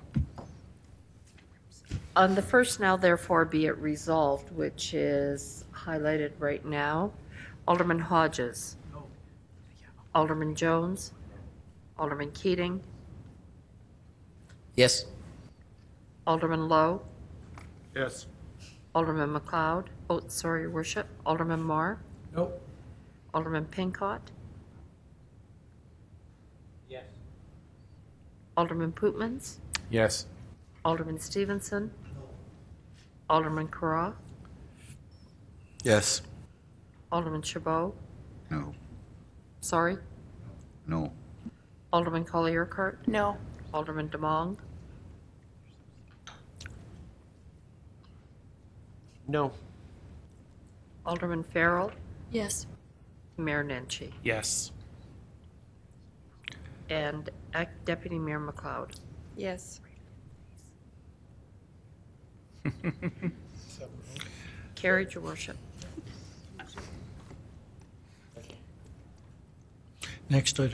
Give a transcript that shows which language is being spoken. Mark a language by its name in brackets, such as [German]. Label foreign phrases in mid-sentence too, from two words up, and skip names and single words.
[English] On the first, now therefore be it resolved, which is highlighted right now, Alderman Hodges. No. Alderman Jones. Alderman Keating. Yes. Alderman Lowe. Yes. Alderman McLeod. Oh, sorry, Your Worship. Alderman Marr. No. Alderman Pincott. Yes. Alderman Pootmans. Yes. Alderman Stevenson. Alderman Carra. Yes. Alderman Chabot. No. Sorry. No. Alderman Collier-Urquhart? No. Alderman Demong? No. Alderman Farrell? Yes. Mayor Nenshi? Yes. And Deputy Mayor McLeod? Yes. Carried, Your Worship. Next item.